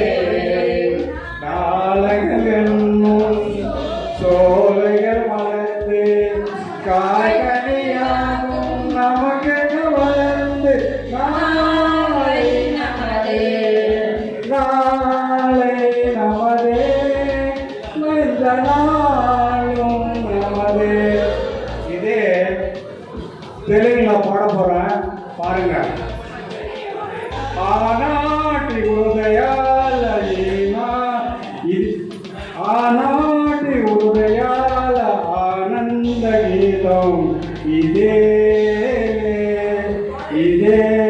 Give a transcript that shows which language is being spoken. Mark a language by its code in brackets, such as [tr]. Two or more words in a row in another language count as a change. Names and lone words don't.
[ta] நாளைகள் என்னும் சோலைகள் வளர்ந்து காய்கனியாகும் நமக்கு வளர்ந்து நாளை நமதே. நாளும் நமது. இது தெலுங்குல பாட போறேன், பாருங்க. [te] ఆనాటి హృదయాల ఆనాటి హృదయాల ఆనంద గీతం ఇదే ఇదే.